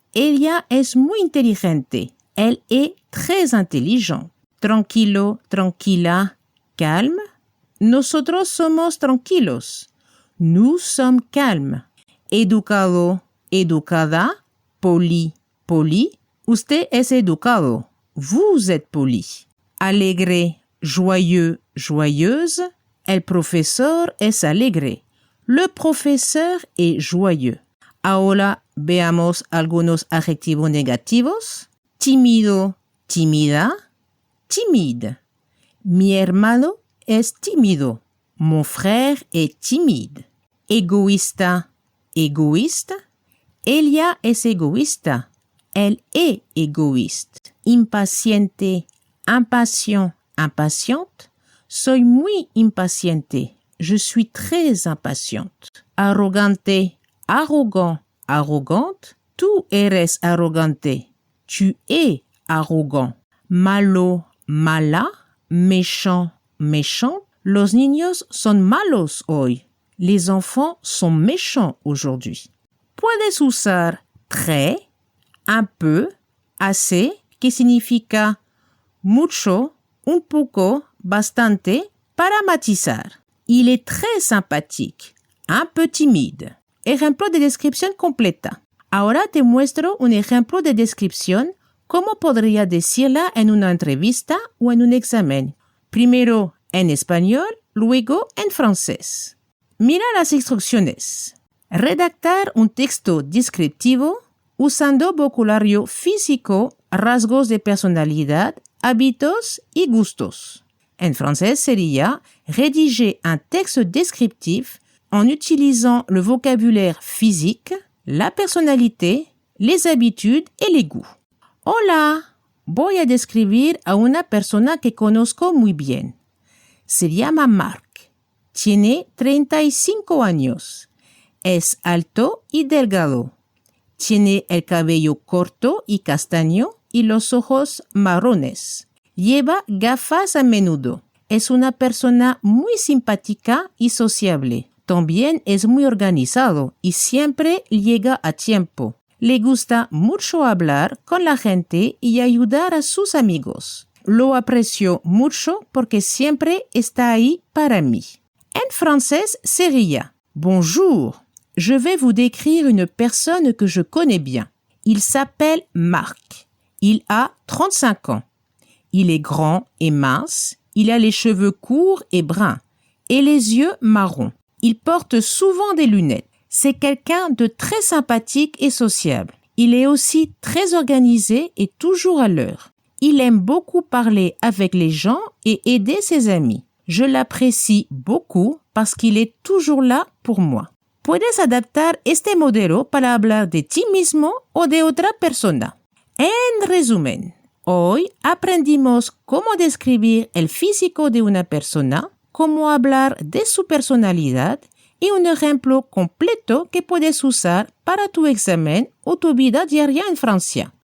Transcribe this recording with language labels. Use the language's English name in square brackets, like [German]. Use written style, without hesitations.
[Spanish] Ella es muy inteligente. [French] Elle est très intelligente. [Spanish] Tranquilo, tranquila, calme. Nosotros somos tranquilos. [French] Nous sommes calmes. Educado, educada, poli, poli. [Spanish] Usted es educado. [French] Vous êtes poli. [Spanish] Alegre, joyeux, joyeuse. El profesor es alegre. [French] Le professeur est joyeux. [Spanish] Ahora veamos algunos adjetivos negativos. Tímido, tímida, timide. Mi hermano es tímido. [French] Mon frère est timide. [Spanish] Egoísta, égoïste. Ella es egoísta. [French] Elle est égoïste. Impaciente, impatient, impatiente. [Spanish] Soy muy impaciente. [French] Je suis très impatiente. [Spanish] Arrogante, arrogant, arrogante. Tú eres arrogante. [French] Tu es arrogant. [Spanish] Malo, mala, méchant, méchante. Los niños son malos hoy. [French] Les enfants sont méchants aujourd'hui. [Spanish] Puedes usar très, un peu, assez, que significa mucho, un poco, bastante, para matizar. [French] Il est très sympathique, un peu timide. [Spanish] Ejemplo de descripción completa. Ahora te muestro un ejemplo de descripción, cómo podría decirla en una entrevista o en un examen. Primero en español, luego en francés. Mira las instrucciones. Redactar un texto descriptivo usando vocabulario físico, rasgos de personalidad, hábitos y gustos. En francés sería [French] rédiger un texte descriptif en utilisant le vocabulaire physique, la personnalité, les habitudes et les goûts. [Spanish] Hola, voy a describir a una persona que conozco muy bien. Se llama Marc. Tiene 35 años. Es alto y delgado. Tiene el cabello corto y castaño y los ojos marrones. Lleva gafas a menudo. Es una persona muy simpática y sociable. También es muy organizado y siempre llega a tiempo. Le gusta mucho hablar con la gente y ayudar a sus amigos. Lo aprecio mucho porque siempre está ahí para mí. [French] En français sería: Bonjour, je vais vous décrire une personne que je connais bien. Il s'appelle Marc. Il a 35 ans. Il est grand et mince. Il a les cheveux courts et bruns et les yeux marrons. Il porte souvent des lunettes. C'est quelqu'un de très sympathique et sociable. Il est aussi très organisé et toujours à l'heure. Il aime beaucoup parler avec les gens et aider ses amis. Je l'apprécie beaucoup parce qu'il est toujours là pour moi. [Spanish] Puedes adaptar este modelo para hablar de ti mismo o de otra persona. En resumen, hoy aprendimos cómo describir el físico de una persona, cómo hablar de su personalidad y un ejemplo completo que puedes usar para tu examen o tu vida diaria en Francia.